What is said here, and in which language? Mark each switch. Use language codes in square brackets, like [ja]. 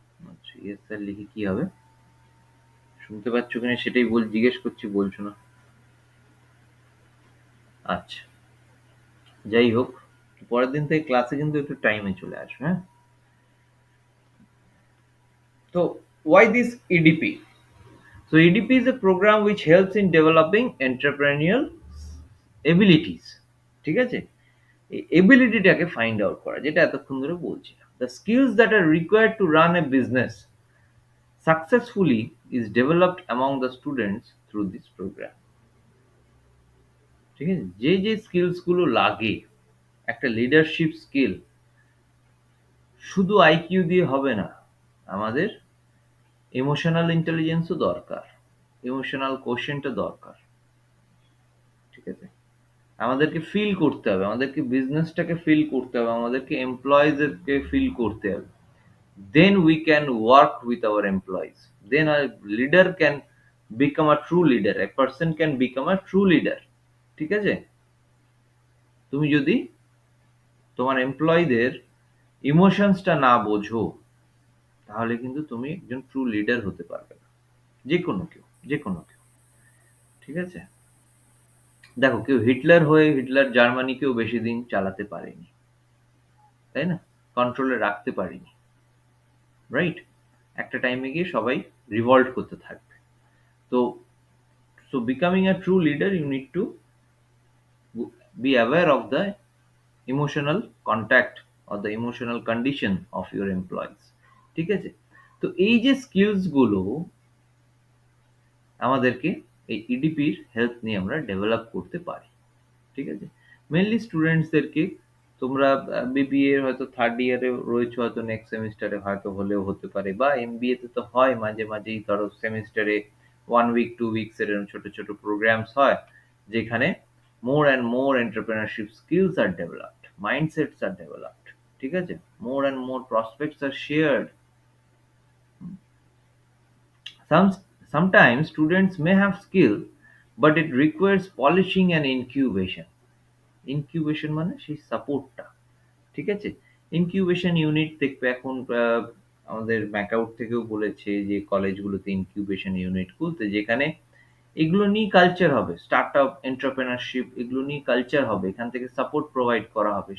[bn] আচ্ছা, yes sir লিখে কি হবে? শুনতে পাচ্ছ কিনা সেটাই জিজ্ঞেস করছি, বলছো না। আচ্ছা, যাই হোক, পরের দিন থেকে ক্লাসে কিন্তু একটু টাইমে চলে আসবে, হ্যাঁ? [en] তো why this EDP? So EDP is a program which helps in developing entrepreneurial abilities. [bn] ঠিক আছে? এই এবিলিটিটাকে ফাইন্ড আউট করা, যেটা এতক্ষণ ধরে বলছিলাম। [en] The skills that are required to run a business successfully is developed among the students through this program. [bn] ঠিক আছে? যে স্কিলস গুলো লাগে, একটা লিডারশিপ স্কিল শুধু আইকিউ দিয়ে হবে না, আমাদের ইমোশনাল ইন্টেলিজেন্সও দরকার, ইমোশনাল কোশেন্টও দরকার। ঠিক আছে? আমাদেরকে ফিল করতে হবে, আমাদেরকে বিজনেসটাকে ফিল করতে হবে, আমাদেরকে এমপ্লয়িজদেরকে ফিল করতে হবে। [en] Then we can work with our employees. Then a leader can become a true leader. A person can become a true leader. [bn] ঠিক আছে? তুমি যদি তোমার এমপ্লয়ীদের ইমোশনসটা না বোঝো, তাহলে কিন্তু তুমি একজন ট্রু লিডার হতে পারবে না। যে কোনো কেউ। ঠিক আছে? দেখো, কেউ হিটলার হয়ে হিটলার জার্মানিকেও বেশি দিন চালাতে পারেনি, তাই না? কন্ট্রোলে রাখতে পারেনি, রাইট? একটা টাইমে গিয়ে সবাই রিভল্ট করতে থাকবে। [en] তো becoming a true leader, you need to be aware of the emotional contact or the emotional condition of your employees. [bn] ঠিক আছে? তো এই যে স্কিলস গুলো আমাদেরকে এই ইডিপির হেল্প নিয়ে আমরা ডেভেলপ করতে পারি। ঠিক আছে? মেইনলি স্টুডেন্টসদেরকে, তোমরা বিবিএ হয়তো থার্ড ইয়ারে রয়েছে, হয়তো নেক্সট সেমিস্টারে হয়তো হলেও হতে পারে, বা এমবিএ তে তো হয় মাঝে মাঝেই, ধরো সেমিস্টারে 1 উইক 2 উইকস এর এরকম ছোট ছোট প্রোগ্রামস হয়, যেখানে more and more entrepreneurship skills আর developed, মাইন্ডসেটস আর developed. ঠিক আছে? More and more prospects আর shared. [en] Some, sometimes students may have skill, but it requires polishing and incubation. [bn] Incubation মানে সেই সাপোর্টটা। ঠিক আছে? ইনকিউবেশন ইউনিট দেখবে এখন আমাদের ম্যাকআউট থেকেও বলেছে যে কলেজগুলোতে ইনকিউবেশন ইউনিট খুলতে, যেখানে এগুলো নিয়ে কালচার হবে, স্টার্টআপ এন্টারপ্রেনারশিপ এগুলো নিয়ে কালচার হবে, এখান থেকে সাপোর্ট প্রোভাইড করা হবে।